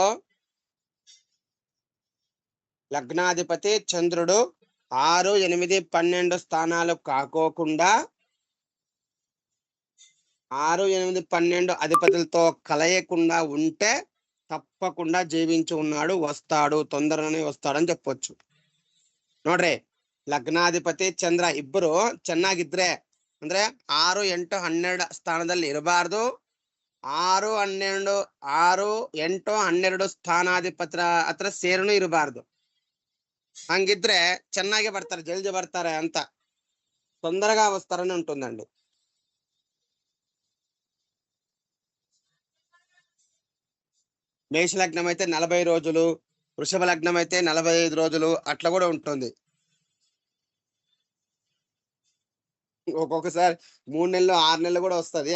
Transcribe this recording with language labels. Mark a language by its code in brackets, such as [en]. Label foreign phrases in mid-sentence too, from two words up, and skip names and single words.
[te] లగ్నాధిపతి చంద్రుడు 6, 8, 12 స్థానాలు కాకోకుండా 6, 8, 12 అధిపతులతో కలయకుండా ఉంటే తప్పకుండా జీవించి ఉన్నాడు, వస్తాడు, తొందరగానే వస్తాడని చెప్పొచ్చు ನೋಡ್ರಿ. [kn] ಲಗ್ನಾಧಿಪತಿ ಚಂದ್ರ ಇಬ್ಬರು ಚೆನ್ನಾಗಿದ್ರೆ ಅಂದ್ರೆ 6, 8, 12 ಸ್ಥಾನದಲ್ಲಿ ಇರಬಾರ್ದು. 6, 8, 12 ಸ್ಥಾನಾಧಿಪತ್ರ ಹತ್ರ ಸೇರುನು ಇರಬಾರ್ದು. ಹಂಗಿದ್ರೆ ಚೆನ್ನಾಗಿ ಬರ್ತಾರೆ, ಜಲ್ದಿ ಬರ್ತಾರೆ ಅಂತ, [te] తొందరగా వస్తారని ఉంటుందండి. మేష లగ్నం అయితే 40 రోజులు, వృషభ లగ్నం అయితే 45 రోజులు అట్లా కూడా ఉంటుంది. ఒక్కొక్కసారి 3 నెలలు 6 నెలలు కూడా వస్తది.